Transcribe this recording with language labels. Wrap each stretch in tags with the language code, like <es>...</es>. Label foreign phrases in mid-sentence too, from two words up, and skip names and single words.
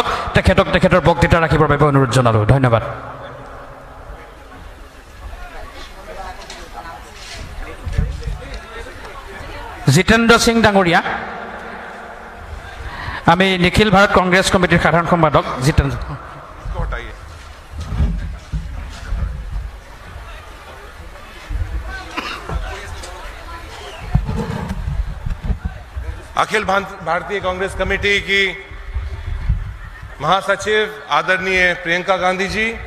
<as>তেখেতৰ বক্তৃতা ৰাখিবৰ বাবে অনুৰোধ জনালোঁ। ধন্যবাদ। জিতেন্দ্ৰ সিং ডাঙৰীয়া, আমি নিখিল ভাৰত কংগ্ৰেছ কমিটিৰ সাধাৰণ সম্পাদক জিতেন্দ্ৰ।</as> <hi>अखिल भारतीय कांग्रेस कमेटी की महासचिव आदरणीय प्रियंका गांधी जी,</hi>